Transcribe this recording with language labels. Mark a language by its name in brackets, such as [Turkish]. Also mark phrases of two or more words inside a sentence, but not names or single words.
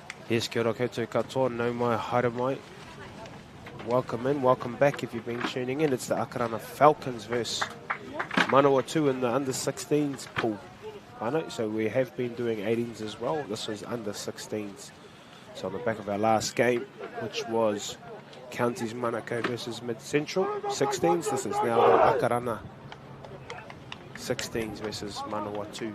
[English] Yes, [Māori] kia ora koutou katoa, no mai, haere mai. [English] Welcome in, welcome back if you've been tuning in. It's the Akarana Falcons versus Manawatu in the under-16s pool. I know, so we have been doing 18s as well. This was under-16s. So on the back of our last game, which was Counties Manukau versus Mid-Central 16s, this is now the Akarana 16s versus Manawatu.